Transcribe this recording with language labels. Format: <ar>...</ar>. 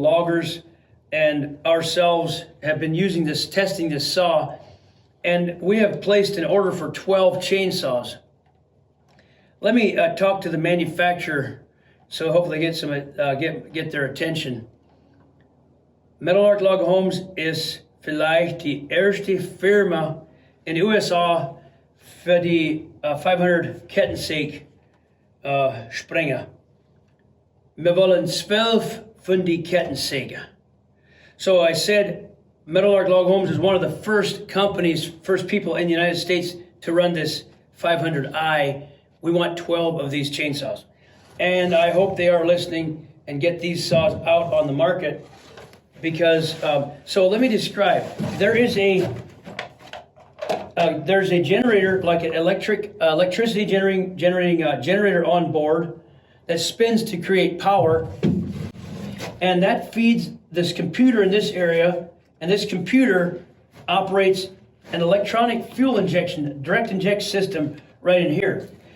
<en>Loggers and ourselves have been using this, testing this saw, and we have placed an order for 12 chainsaws. Let me talk to the manufacturer, so hopefully get their attention.</en> <de>Meadowlark Log Homes ist vielleicht die erste Firma in den USA für die 500 Kettensäge Sprenger. Wir wollen 12 von die Kettensäge.</de> <en>So I said Meadowlark Log Homes is one of the first companies, first people in the United States to run this 500i. We want 12 of these chainsaws. And I hope they are listening and get these saws out on the market. Because so let me describe. There's a generator, like an electricity generating generator on board that spins to create power, and that feeds this computer in this area, and this computer operates an electronic fuel injection, direct inject system right in here.</en>